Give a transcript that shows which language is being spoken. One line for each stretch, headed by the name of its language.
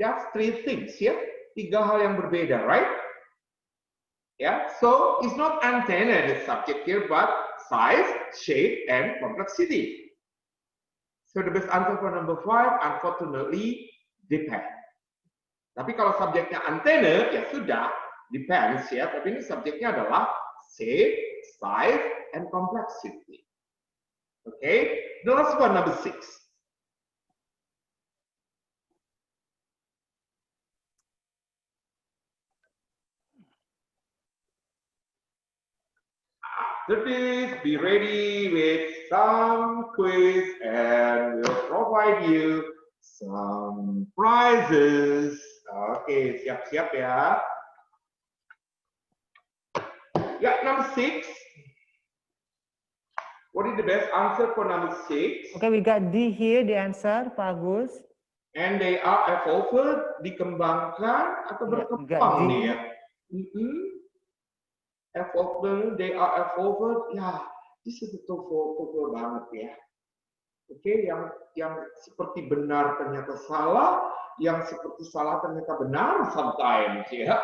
English: That's 3 things ya,
Indonesian: 3 hal yang berbeda,
English: right? Yeah, so it's not antenna the subject here, but size, shape, and complexity. So the best answer for number 5, unfortunately, depend.
Indonesian: Tapi kalau subjeknya antena, ya sudah, depends ya. Tapi ini subjeknya adalah shape, size, and complexity.
English: Okay, the last one, number 6. After this, be ready with some quiz and we'll provide you some prizes.
Indonesian: Oke, siap-siap ya.
English: Ya, number 6. What is the best answer for number 6? Okay, we got D here, the answer, Pak Agus. And they are evolved,
Indonesian: dikembangkan atau berkembang nih ya.
English: Evolved, they are evolved. Ya, this is TOEFL banget ya.
Indonesian: Oke, yang seperti benar ternyata salah, yang seperti salah ternyata benar sometimes ya.